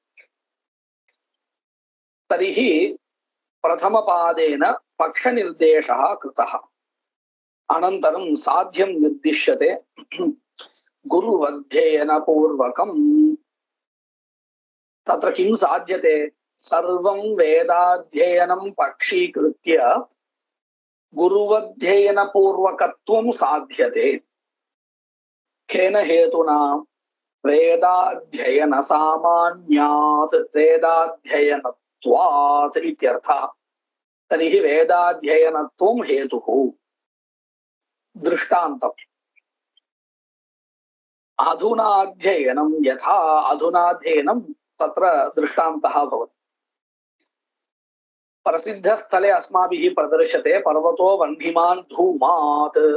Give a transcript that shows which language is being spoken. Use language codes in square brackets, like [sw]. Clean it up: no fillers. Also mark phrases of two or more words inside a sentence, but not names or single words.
[sa] तर्हि प्रथमपादेन पक्षनिर्देशः कृतः। अनन्तरं साध्यं निर्दिश्यते गुरुवध्ययनपूर्वकम्। तत्र किं साध्यते? सर्वं वेदाध्ययनं पक्षीकृत्य गुरुवध्ययनपूर्वकत्वं साध्यते केन हेतुना वेदाध्ययन सामान्यात् वेदाध्ययनत्वात् इत्यर्थः तर्हि वेदाध्ययनत्वं हेतुः दृष्टान्तम् अधुनाध्ययनं यथा अधुनाध्ययनं तत्र दृष्टान्तः भवति प्रसिद्धस्थले अस्माभिः प्रदर्श्यते पर्वतो वह्निमान् धूमात्